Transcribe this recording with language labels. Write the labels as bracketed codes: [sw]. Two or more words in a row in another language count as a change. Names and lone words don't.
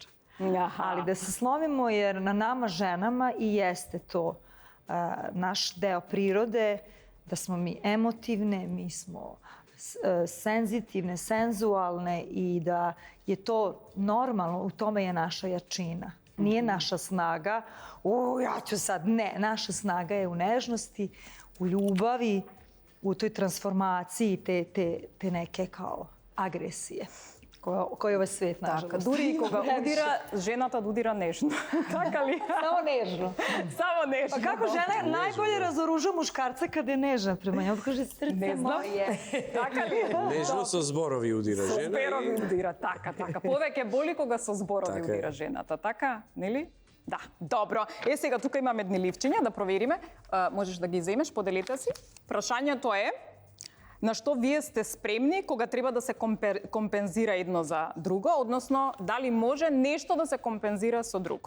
[sr] Ali da se slomimo jer na nama ženama i jeste to naš deo prirode, da smo mi emotivne, mi smo senzitivne, senzualne i da je to normalno, u tome je naša jačina. Nije naša snaga, ja ću sad, ne, naša snaga je u nežnosti, u ljubavi, u toj transformaciji te neke kao agresije koje ovaj svet, nažalost. [mk] Дури и кога удира, жената да удира нежно. Така ли? [sr] Samo nežno. [mk] Само нежно. [sr] Pa kako žena najbolje razoruža muškarca kada je nežna prema njemu? Kaže, srce moje. [mk] Така ли? Нежно со зборови удира Со жена. зборови удира, така. Повеќе боли кога со зборови Така е. удира жената, така, нели? Да, добро. Сега тука имаме едни ливчиња да провериме. Можеш да ги земеш, поделите си. Прашањето е на што вие сте спремни кога треба да се компензира едно за друго, односно дали може нешто да се компензира со друго.